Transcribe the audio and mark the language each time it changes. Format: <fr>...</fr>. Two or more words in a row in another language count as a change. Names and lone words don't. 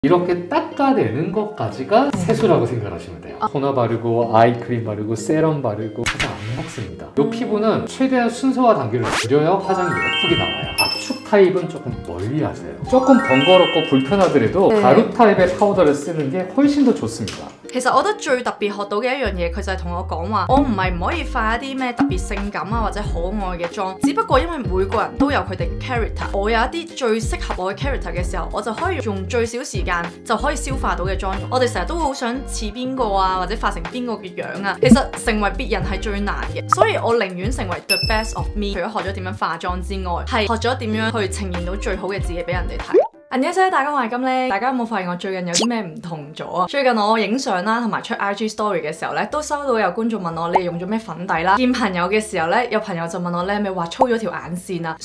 <ko>이렇게 닦아내는 것까지가 세수라고 생각하시면 돼요. 토너 바르고 아이크림 바르고 세럼 바르고 화장 안 먹습니다. 이 피부는 최대한 순서와 단계를 줄여야 화장이 예쁘게 나와요. 압축 타입은 조금 멀리 하세요. 조금 번거롭고 불편하더라도 가루 타입의 파우더를 쓰는 게 훨씬 더 좋습니다.</ko> <yue>其實我覺得最特別學到嘅一樣嘢，佢就係同我講話，我唔係唔可以化一啲咩特別性感啊或者可愛嘅妝，只不過因為每個人都有佢哋嘅 character， 我有一啲最適合我嘅 character 嘅時候，我就可以用最少時間就可以消化到嘅妝容。我哋成日都會好想似邊個啊，或者化成邊個嘅樣啊，其實成為別人係最難嘅，所以我寧願成為</yue> <en>the best of me。</en> <yue>除咗學咗點樣化妝之外，係學咗點樣去呈現到最好嘅自己俾人哋睇。 안녕하세요，大家我係金呢。大家有冇發現我最近有啲咩唔同咗啊？最近我影相啦，同埋出 IG story 嘅時候咧，都收到有觀眾問我你用咗咩粉底啦。見朋友嘅時候咧，有朋友就問我你係咪畫粗咗條眼線啊？</yue>